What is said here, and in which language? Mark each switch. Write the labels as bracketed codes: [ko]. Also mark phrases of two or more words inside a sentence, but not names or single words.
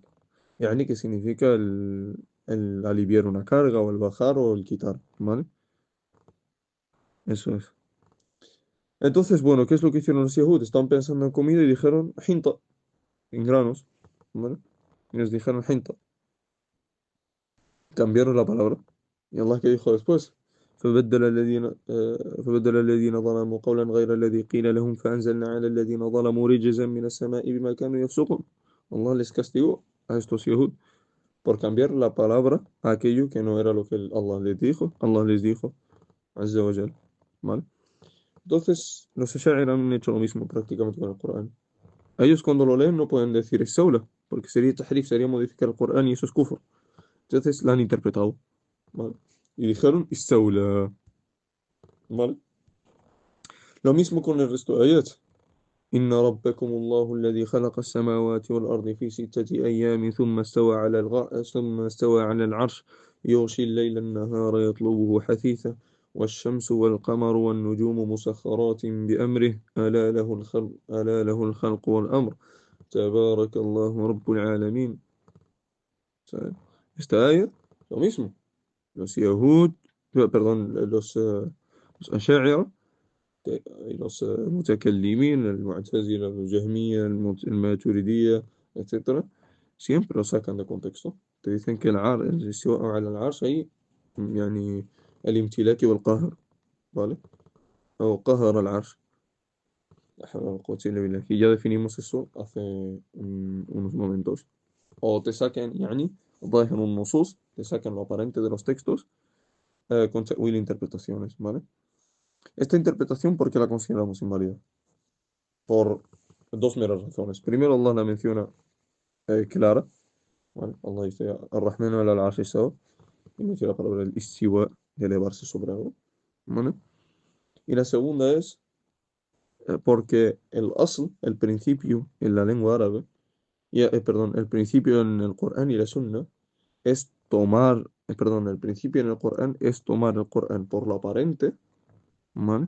[es] Yani que significa el aliviar una carga o el bajar o el quitar, ¿vale? Eso es. Entonces, bueno, ¿qué es lo que hicieron los Yahud? Estaban pensando en comida y dijeron hinta, en granos, ¿vale? Y les dijeron hinta. Cambiaron la palabra. ¿Y Allah qué dijo después? [ar] فبدل الذين فبدل الذين ظلموا قولا غير الذي قيل لهم فأنزلنا على الذين ظلموا رجزا من السماء بما كانوا يفسقون. [es] Allah les castigó a estos Yahud por cambiar la palabra a aquello que no era lo que Allah les dijo. Allah les dijo, [ar] عز وجل. [es] ¿Vale? Entonces, los Asha'ira han hecho lo mismo prácticamente con el Corán. Ellos cuando lo leen no pueden decir Istawla, porque sería tahrif, sería modificar el Corán y eso es kufr. Entonces la han interpretado, ¿vale? Y dijeron Istawla, ¿vale? Lo mismo con el resto de ayat. [ar] إن ربكم الله الذي خلق السماوات والأرض في 6 أيام ثم استوى على العرش يغشي الليل النهار يطلبه حثيثا والشمس والقمر والنجوم مسخرات بأمره ألا له الخلق والأمر تبارك الله رب العالمين. [es] Esta ayah, lo mismo. Los Yahud, perdón, los Asha'ira y los mutakallimin, el Mu'tazila, el Jahmiya, el Maturidiyya, etcétera, siempre lo sacan de contexto. Te dicen que el [ar] استواء على العرش [es] ahí, [ar] يعني الامتلاك والقهر, [es] ¿vale? [ar] O قهر العرش. لا حول ولا قوة إلا بالله. [es] Y ya definimos eso hace unos momentos. O te sacan, [ar] يعني ظاهر النصوص, [es] te sacan lo aparente de los textos con ta'wil e interpretaciones, ¿vale? Esta interpretación, ¿por qué la consideramos inválida? Por dos meras razones. Primero, Allah la menciona clara, ¿vale? Allah dice, [ar] الرحمن على العرش استوى, [es] y menciona la palabra el istiwa, de elevarse sobre algo, ¿vale? Y la segunda es porque el asl, el principio en la lengua árabe, perdón, el principio en el Corán y la Sunna es tomar, perdón, el principio en el Corán es tomar el Corán por lo aparente, ¿vale?